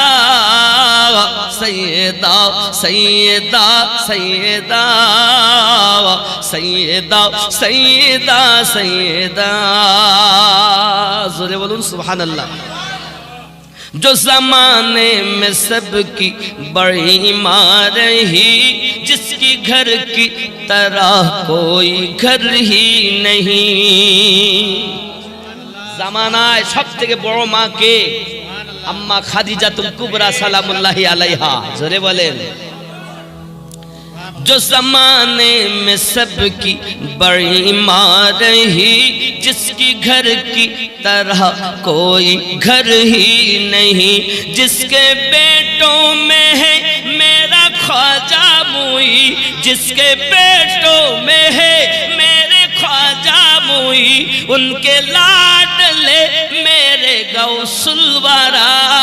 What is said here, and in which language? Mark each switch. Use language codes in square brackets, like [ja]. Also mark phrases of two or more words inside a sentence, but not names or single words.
[ur] سیدہ سیدہ سیدہ سیدہ سیدہ سیدہ، [bn] জোরে বলুন [ur] سبحان اللہ۔ جو زمانے میں سب کی بڑی ماں رہی، جس کی گھر کی طرح کوئی گھر ہی نہیں، زمانہ سب [bn] থেকে বড় মা কে؟ আম্মা খাদিজাতুল কুবরা [ar] سلام الله عليها, [bn] জোরে বলেন। [ur] جو زمانے میں سب کی بڑی ماں رہی، جس کی گھر کی طرح کوئی گھر ہی نہیں، جس کے بیٹوں میں ہے میرا خواجہ موئی، جس کے بیٹوں میں ہے میرے خواجہ موئی، ان کے لاڈلے میرے غوث الورا،